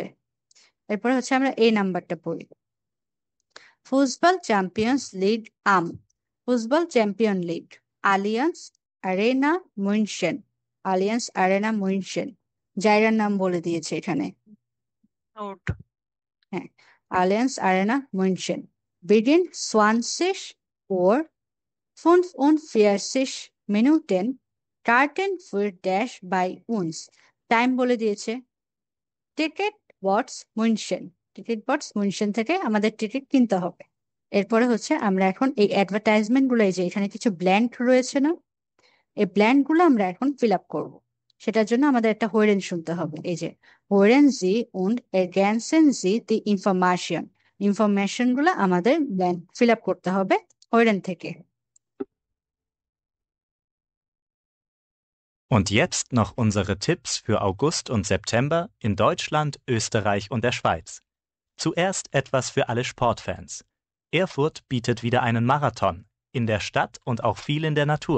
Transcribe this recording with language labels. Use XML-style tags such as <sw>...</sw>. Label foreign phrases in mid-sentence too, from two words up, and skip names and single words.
<bn>এরপরে হচ্ছে আমরা এই নাম্বারটা পড়ি। ফুটবল চ্যাম্পিয়ন্স লিগ ফুটবল চ্যাম্পিয়ন লিগ আলিয়ান্স আরেনা মুনশেন। আলিয়ান্স আরেনা মুনশেন, জায়গার নাম বলে দিয়েছে এখানে। নোট। হ্যাঁ,</bn> <de>Allianz Arena München beginnt 20 Uhr 45 Minuten. Karten für Dash by uns.</de> <bn>টাইম বলে দিয়েছে। টিকিট বটস মুনশেন। টিকিট বটস মুনশেন থেকে আমাদের টিকিট কিনতে হবে। এরপরে হচ্ছে আমরা এখন এই অ্যাডভার্টাইজমেন্ট গুলো, এই যে এখানে কিছু ব্ল্যাঙ্ক রয়েছে না, এই ব্ল্যাঙ্ক গুলো আমরা এখন ফিল আপ করবো। সেটার জন্য আমাদের একটা হোয়েরেন শুনতে হবে। এই যে</bn> <de>Hören Sie und ergänzen Sie die Information.</de> <bn>ইনফরমেশন গুলো আমাদের ব্ল্যাঙ্ক ফিল আপ করতে হবে হোয়েরেন থেকে।</bn> <de>Und jetzt noch unsere Tipps für August und September in Deutschland, Österreich und der Schweiz. Zuerst etwas für alle Sportfans. Erfurt bietet wieder einen Marathon, in der Stadt und auch viel in der Natur.</de>